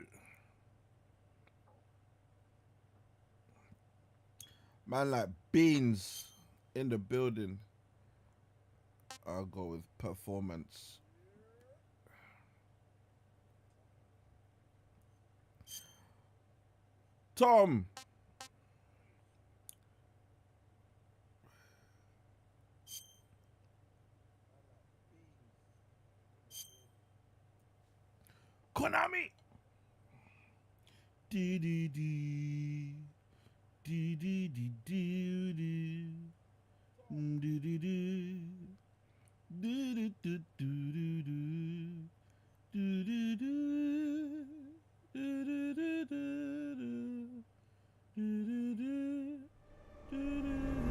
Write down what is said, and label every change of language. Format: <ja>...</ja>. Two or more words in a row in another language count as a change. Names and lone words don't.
<en>Man like beans in the building. I'll go with performance. Tom. Konami. Dee dee dee. Dee dee dee dee dee. Dee dee dee. Dee dee dee dee dee. Dee dee dee. Dee dee dee dee. Dee dee dee. Dee dee.</en>